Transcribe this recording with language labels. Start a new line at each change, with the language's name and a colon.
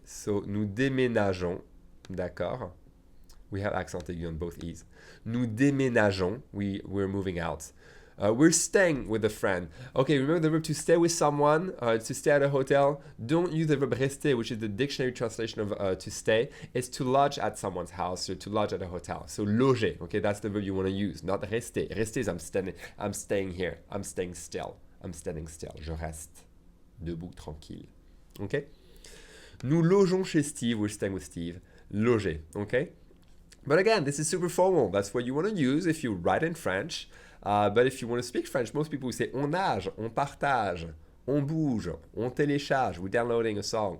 French: So nous déménageons, d'accord?
English: We have accent aigu on both E's.
French: Nous déménageons.
English: We're moving out. We're staying with a friend. Okay, remember the verb to stay with someone, to stay at a hotel. Don't use the verb rester, which is the dictionary translation of to stay. It's to lodge at someone's house or to lodge at a hotel. So loger, okay, that's the verb you want to use, not rester. Rester is I'm staying here. I'm staying still. I'm standing still.
French: Je reste debout, tranquille. Okay? Nous logeons chez Steve.
English: We're staying with Steve. Loger, okay? But again, this is super formal. That's what you want to use if you write in French. But if you want to speak French, most people will say
French: on nage, on partage, on bouge, on télécharge.
English: We're downloading a song.